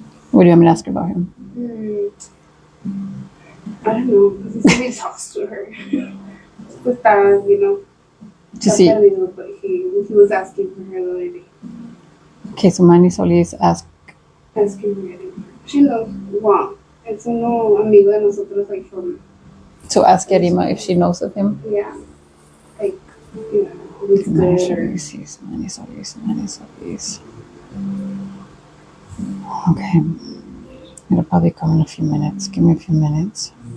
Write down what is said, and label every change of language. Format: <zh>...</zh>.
<en>What do you want me to ask about him? I don't know, because he said he talks to her. With that, To see. But he was asking for her the other day. Okay, so Manny Solis asked. Asking for her. She knows. Wow.</en> <es>Es uno amigo de nosotros,</es> <en>like from. So ask Yarima if she knows of him. Yeah. Like, he's Manny good. Solis, Manny Solis, Manny Solis. Okay. It'll probably come in a few minutes. Give me a few minutes.</en>